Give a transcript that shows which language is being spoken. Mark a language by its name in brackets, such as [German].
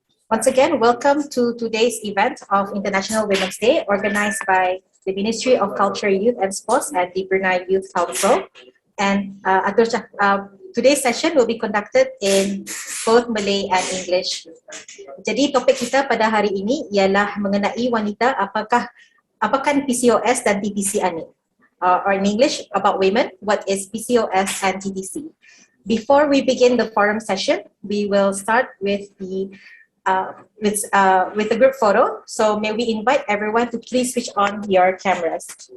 [English] Once again, welcome to today's event of International Women's Day, organized by the Ministry of Culture, Youth and Sports and the Brunei Youth Council. And today's session will be conducted in both Malay and English. [Malay] Jadi topik kita pada hari ini ialah mengenai wanita, apakan PCOS dan TTC ini. [English] Or in English, about women, what is PCOS and TTC. Before we begin the forum session, we will start with the group photo. So may we invite everyone to please switch on your cameras.